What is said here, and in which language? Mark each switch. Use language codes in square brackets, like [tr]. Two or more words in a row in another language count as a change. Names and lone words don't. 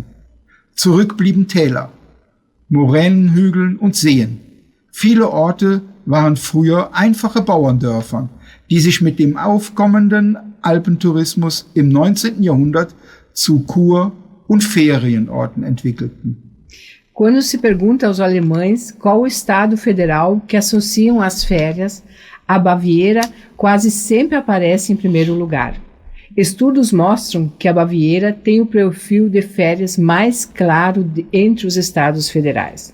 [de] Zurück blieben Täler, Moränenhügel und Seen. Viele Orte waren früher einfache Bauerndörfer, die sich mit dem aufkommenden Alpentourismus im 19. Jahrhundert zu Kur- und Ferienorten entwickelten. [pt] Quando se pergunta aos alemães qual o estado federal que associam as férias, a Baviera quase sempre aparece em primeiro lugar. Estudos mostram que a Baviera tem o perfil de férias mais claro entre os estados federais.